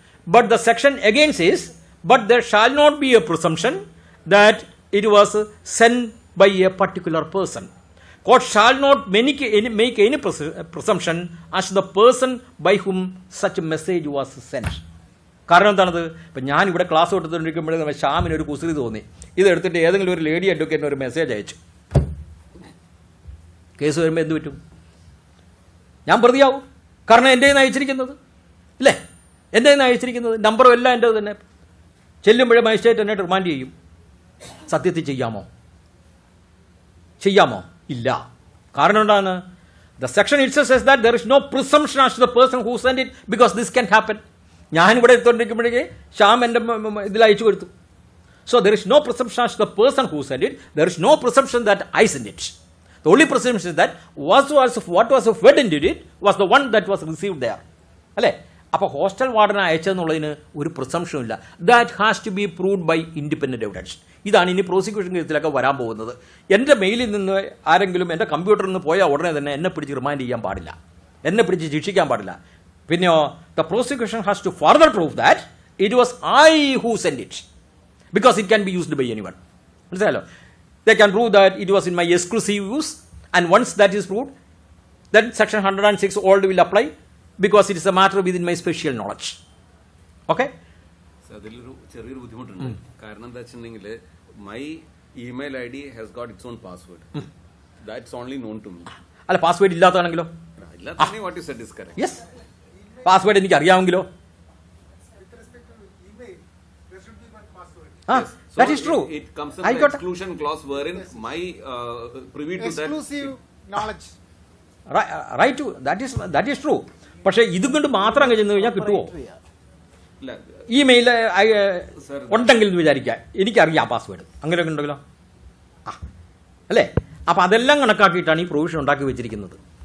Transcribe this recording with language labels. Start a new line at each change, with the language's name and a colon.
English: But the section again says, but there shall not be a presumption that it was sent by a particular person. Court shall not make any presumption as to the person by whom such a message was sent.
Malayalam: കാരണം എന്താണത്? ഇപ്പം ഞാനിവിടെ class കൊടുത്തുകൊണ്ടിരിക്കുമ്പോഴേ ഷ്യാമിന് ഒരു കുസൃതി തോന്നി. ഇതെടുത്തിട്ട് ഏതെങ്കിലും ഒരു lady അഡ്വക്കേറ്റിന് ഒരു മെസ്സേജ് അയച്ചു. കേസ് വരുമ്പോൾ എന്ത് പറ്റും? ഞാൻ പ്രതിയാവും. കാരണം എൻ്റെ കയ്യിൽ നിന്ന് അയച്ചിരിക്കുന്നത് ഇല്ലേ? എൻ്റെ കയ്യിൽ നിന്ന് അയച്ചിരിക്കുന്നത് നമ്പറും എല്ലാം എൻ്റെ തന്നെ. ചെല്ലുമ്പോഴേ മജിസ്ട്രേറ്റ് എന്നെ റിമാൻഡ് ചെയ്യും. സത്യത്തിൽ ചെയ്യാമോ? ചെയ്യാമോ? ഇല്ല. കാരണം എന്താണ്?
English: The section itself says that there is no presumption as to the person who sent it because this can happen.
Malayalam: ഞാൻ ഇവിടെ എത്തോണ്ടിരിക്കുമ്പോഴേക്ക് ശ്യാം എൻ്റെ ഇതിൽ അയച്ചു കൊടുത്തു.
English: So there is no presumption as to the person who sent it. There is no presumption that I sent it. The only presumption is that what was fed into it was the one that was received there.
Malayalam: അല്ലേ? അപ്പോൾ hostel വാർഡനെ അയച്ചതെന്നുള്ളതിന് ഒരു പ്രിസംപ്ഷനും ഇല്ല.
English: That has to be proved by independent evidence.
Malayalam: ഇതാണ് ഇനി prosecution കേസിലൊക്കെ വരാൻ പോകുന്നത്. എൻ്റെ മെയിലിൽ നിന്ന് ആരെങ്കിലും എൻ്റെ കമ്പ്യൂട്ടറിൽ നിന്ന് പോയാൽ ഉടനെ തന്നെ എന്നെ പിടിച്ച് റിമാൻഡ് ചെയ്യാൻ പാടില്ല, എന്നെ പിടിച്ച് ശിക്ഷിക്കാൻ പാടില്ല. പിന്നെയോ
English: The prosecution has to further prove that it was I who send it because it can be used by anyone.
Malayalam: മനസ്സിലായല്ലോ?
English: They can prove that it was in my exclusive use and once that is proved then section 106 old will apply because it is a matter within my special knowledge. Okay?
Malayalam: അതിലൊരു ചെറിയൊരു ബുദ്ധിമുട്ടുണ്ട്. കാരണം എന്താ വെച്ചിട്ടുണ്ടെങ്കിൽ
English: My email I D has got its own password. That's only known to me.
Malayalam: അല്ല, password ഇല്ലാത്തതാണെങ്കിലോ? ഇല്ലാത്ത
English: What you said is correct. Yes,
Malayalam: password എനിക്ക് അറിയാമെങ്കിലോ?
English: Yes. So that is true. It comes in the exclusion clause wherein my privy to that exclusive knowledge. Right to that is true.
Malayalam: പക്ഷേ ഇതും കൊണ്ട് മാത്രം അങ്ങ് ചെന്ന് കഴിഞ്ഞാൽ കിട്ടുമോ? ഇമെയിൽ ഉണ്ടെങ്കിൽ എന്ന് വിചാരിക്കാം, എനിക്കറിയാം പാസ്വേഡ്, അങ്ങനെയൊക്കെ ഉണ്ടെങ്കിലോ? അല്ലേ? അപ്പം അതെല്ലാം കണക്കാക്കിയിട്ടാണ് ഈ പ്രൊവിഷൻ ഉണ്ടാക്കി വെച്ചിരിക്കുന്നത്.